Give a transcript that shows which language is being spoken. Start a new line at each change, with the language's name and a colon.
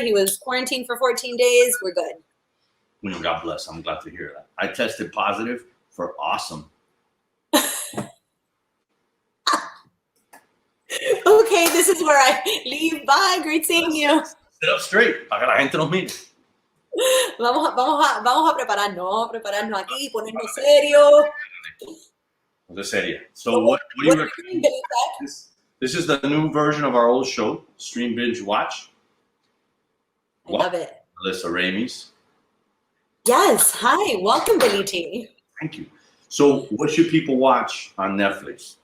English: He was quarantined for 14 days. We're good. Well, God bless. I'm glad to hear that. I tested positive for awesome. Okay, this is where I leave. Bye. Great seeing you. Sit up straight
Spanish: para que la gente nos mire. Vamos a prepararnos aquí, ponernos serio. De serio.
English: So what do you recommend? This is the new version of our old show, Stream Binge Watch. I love it. Melissa Ramey's. Yes. Hi. Welcome, Billy T. Thank you. So what should people watch on Netflix?